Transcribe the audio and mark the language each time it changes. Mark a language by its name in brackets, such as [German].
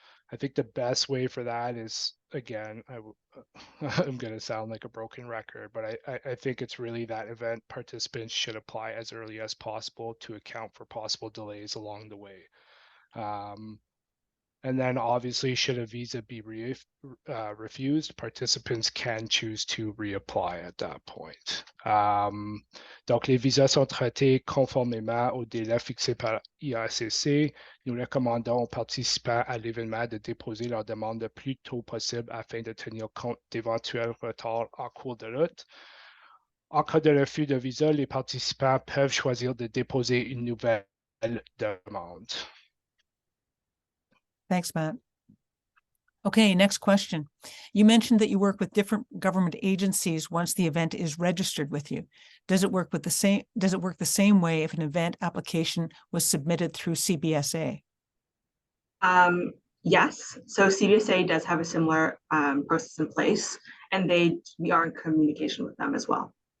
[English] I think the best way for that is, again, I'm going to sound like a broken record, but I think it's really that event participants should apply as early as possible to account for possible delays along the way. And then obviously, should a visa be refused, participants can choose to reapply at that point. [French] Donc, les visas sont traités conformément au délai fixé par IRCC. Nous recommandons aux participants à l'événement de déposer leur demande le plus tôt possible afin de tenir compte d'éventuels retards en cours de route. En cas de refus de visa, les participants peuvent choisir de déposer une nouvelle demande. [English] Thanks, Matt. Okay, next question. You mentioned that you work with different government agencies once the event is registered with you. Does it work the same way if an event application was submitted through CBSA? Yes, so CBSA does have a similar process in place, and we are in communication with them as well.